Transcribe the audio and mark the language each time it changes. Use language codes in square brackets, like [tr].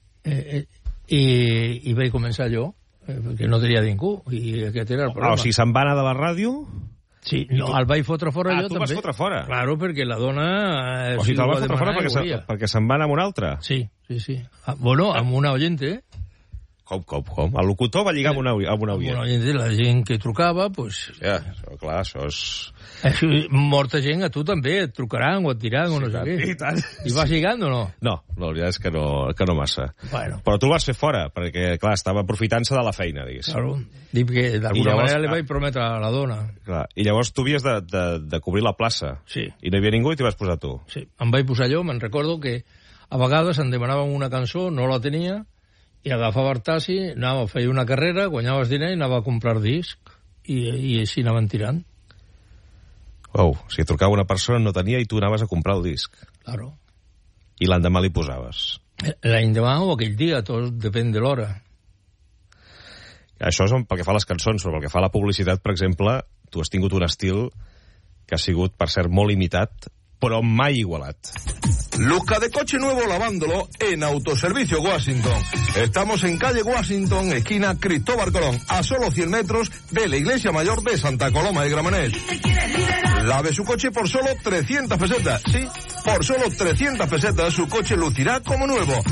[ca] I vaig començar jo, perquè no tenia ningú, i aquest era el problema. Ah, o sigui, se'n va anar de la ràdio... Sí, no, el vaig fotre fora jo també. Ah, tu vas fotre fora? Claro, perquè la dona... O sigui, te'l vas fotre fora perquè se'n va anar amb una altra? Sí, sí, sí. Bueno, amb una oyente. Com? El locutor va lligar amb una oyente? Amb una oyente, la gent que trucava, pues... Ja, clar, això és... Molta gent a tu també et trucaran o et diran o no sé què. I tant. I vas lligant o no? No, la veritat és que no massa. Bueno. Però tu el vas fer fora, perquè, clar, estava aprofitant-se de la feina, diguéssim. Claro. Dic que d'alguna manera li vaig prometre a la dona. Clar, i llavors tu havies de cobrir la plaça. Sí. I no hi havia ningú i t'hi vas posar tu. Sí, em vaig posar jo, me'n recordo que a vegades em demanaven una cançó, no la tenia, i agafava el taxi, anava a fer una carrera, guanyaves diner i anava a comprar disc. I així anaven tirant. Uau, oh, si trucava una persona no tenia i tu anaves a comprar el disc. Claro. I l'endemà li posaves. L'endemà o aquell dia, tot depèn de l'hora. Això és pel que fa a les cançons, però pel que fa a la publicitat, per exemple, tu has tingut un estil que ha sigut, per cert, molt imitat, però mai igualat. [es] Luca de coche nuevo lavándolo en Autoservicio Washington. Estamos en calle Washington, esquina Cristóbal Colón, a solo 100 metros de la Iglesia Mayor de Santa Coloma de Gramenet. Lave su coche por solo 300 pesetas, ¿sí? Por solo 300 pesetas su coche lucirá como nuevo.